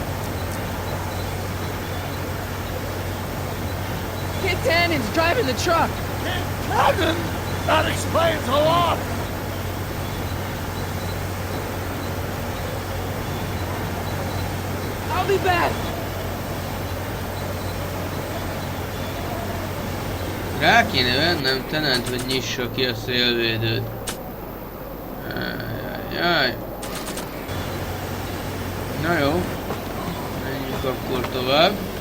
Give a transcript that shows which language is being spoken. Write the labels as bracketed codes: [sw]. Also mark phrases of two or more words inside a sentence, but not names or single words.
[en] Kid Tannen's driving the truck. Cannon? That explains a lot! I'll be back. [hu] Rá kéne vennem Tenent, hogy nyissa ki a szélvédőt. Ajajaj. Na jó. Menjünk akkor tovább.